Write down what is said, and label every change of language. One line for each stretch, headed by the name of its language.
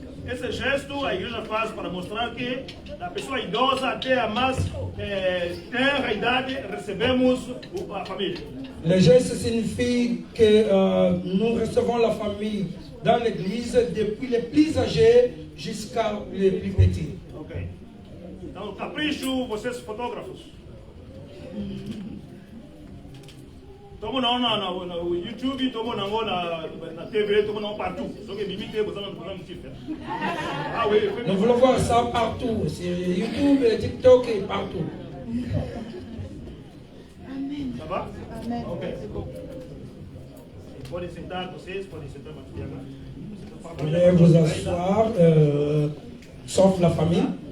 Portuguese: Esse gesto a igreja faz para mostrar que da pessoa idosa até a mais tenra idade recebemos a família.
French: Le geste signifie que nous recevons la famille dans l'église depuis les plus âgés jusqu'à les plus petits. Ok.
Portuguese: Então, capricho, vocês fotógrafos. Tomo no YouTube, tomo na TV, tomo
French: partout.
Portuguese: Só que limite,
French: vous allez nous dire. Ah oui. Nous voulons voir ça partout, sur YouTube, TikTok et partout. Ça va? Amen. Ok.
Portuguese: Podem sentar vocês, podem sentar
French: Vous pouvez vous asseoir, sauf la famille.